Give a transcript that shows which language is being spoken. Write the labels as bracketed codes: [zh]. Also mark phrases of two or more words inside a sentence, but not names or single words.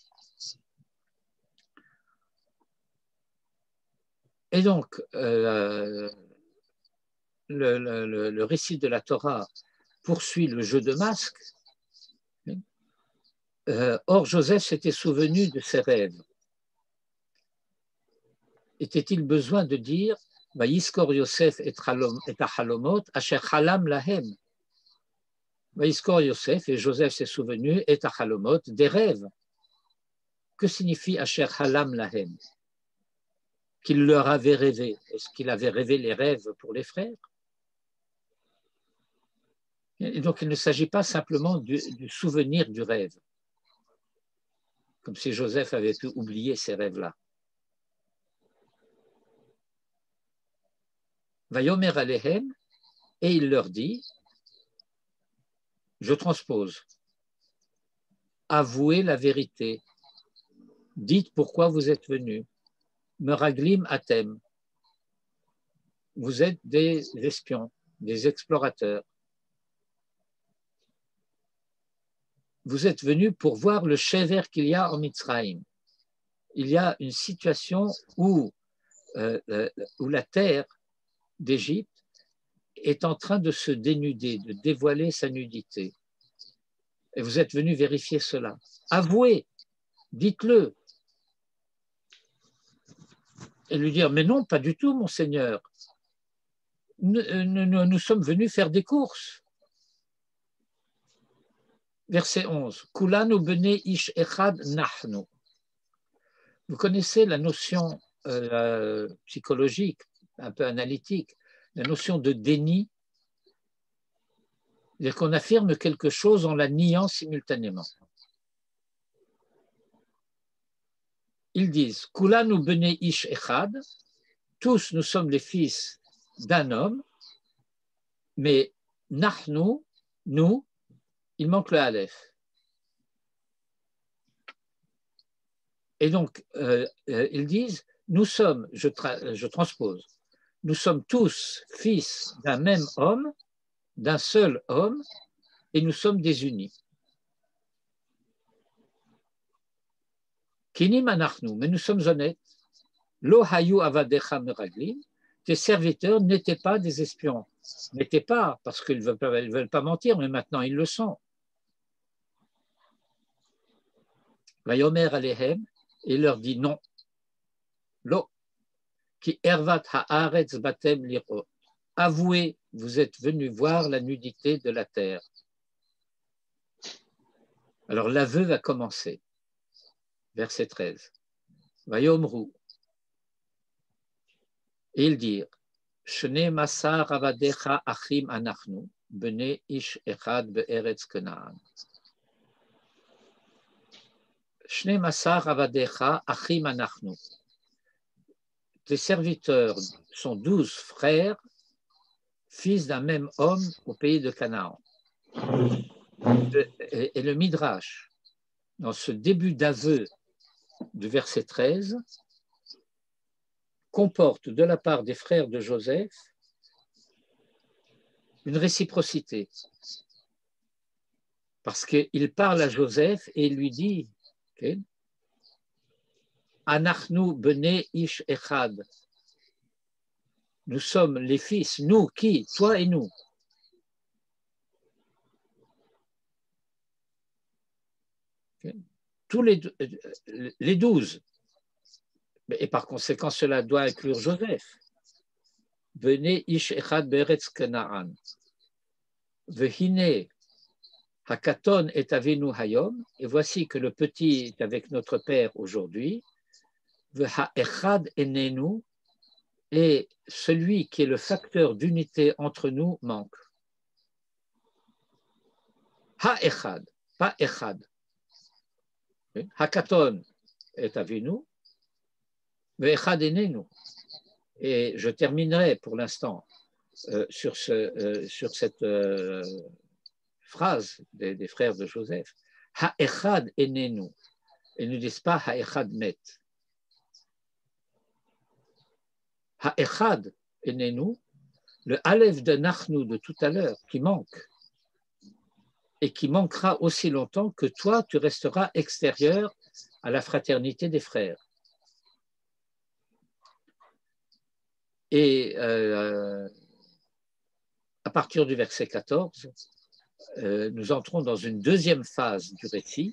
[fr] Et donc, le récit de la Torah poursuit le jeu de masques. Or, Joseph s'était souvenu de ses rêves. Était-il besoin de dire [he] ויזכר יוסף את החלמות אשר חלם להם. ויזכר יוסף, [fr] et Joseph s'est souvenu, [he] את החלמות, [fr] des rêves. Que signifie [he] אשר חלם להם? [fr] Qu'il leur avait rêvé. Est-ce qu'il avait rêvé les rêves pour les frères? Et donc, il ne s'agit pas simplement du souvenir du rêve, comme si Joseph avait pu oublier ces rêves-là. [he] ויאמר אלהם, [fr] et il leur dit, je transpose, avouez la vérité, dites pourquoi vous êtes venus, [he] מרגלים אתם, [fr] vous êtes des espions, des explorateurs. vous êtes venus pour voir le shever qu'il y a en Mitzrayim. Il y a une situation où la terre d'Égypte est en train de se dénuder, de dévoiler sa nudité. Et vous êtes venus vérifier cela. Avouez, dites-le. Et lui dire, mais non, pas du tout, mon Seigneur. Nous sommes venus faire des courses. Verset 11. [he] כלנו בני איש אחד נחנו. [fr] Vous connaissez la notion psychologique, un peu analytique, la notion de déni, c'est-à-dire qu'on affirme quelque chose en la niant simultanément. Ils disent [he] כלנו בני איש אחד, [fr] tous nous sommes les fils d'un homme, mais nahnu, nous, il manque le aleph. Et donc, ils disent, nous sommes, je transpose, nous sommes tous fils d'un même homme, d'un seul homme, et nous sommes désunis. [he] כנים אנחנו, [fr] mais nous sommes honnêtes. [he] לא היו עבדיך מרגלים, [fr] tes serviteurs n'étaient pas des espions. N'étaient pas, parce qu'ils ne veulent pas mentir, mais maintenant ils le sont. [he] ויאמר אלהם, [fr] et il leur dit non. [he] לא כי ערות הארץ באתם לראות. [fr] Avouez, vous êtes venus voir la nudité de la terre. Alors l'aveu va commencer. Verset 13. Vayomru. Et ils dirent, [he] שנים עשר עבדיך אחים אנחנו בני איש אחד בארץ כנען. שנים עשר עבדיך אחים אנחנו. [fr] Tes serviteurs sont 12 frères, fils d'un même homme au pays de Canaan. Et le Midrash, dans ce début d'aveu du verset 13, comporte de la part des frères de Joseph une réciprocité. Parce qu'il parle à Joseph et il lui dit okay, [he] אנחנו בני איש אחד. [fr] Nous sommes les fils, nous, qui? Toi et nous. Okay. Tous les 12. Et par conséquent, cela doit inclure Joseph. [he] בני איש אחד בארץ כנען. והנה הקטן את אבינו היום. [fr] Et voici que le petit est avec notre père aujourd'hui. [he] והאחד איננו. [fr] Et celui qui est le facteur d'unité entre nous manque. [he] Ha-echad, pas echad. הקטן את אבינו, mais אחד איננו. [fr] Et je terminerai pour l'instant sur cette phrase des frères de Joseph. [he] האחד איננו. [fr] Ils ne disent pas [he] האחד מת. האחד איננו, [fr] le aleph de Nachnu de tout à l'heure qui manque et qui manquera aussi longtemps que toi, tu resteras extérieur à la fraternité des frères. Et à partir du verset 14, nous entrons dans une deuxième phase du récit.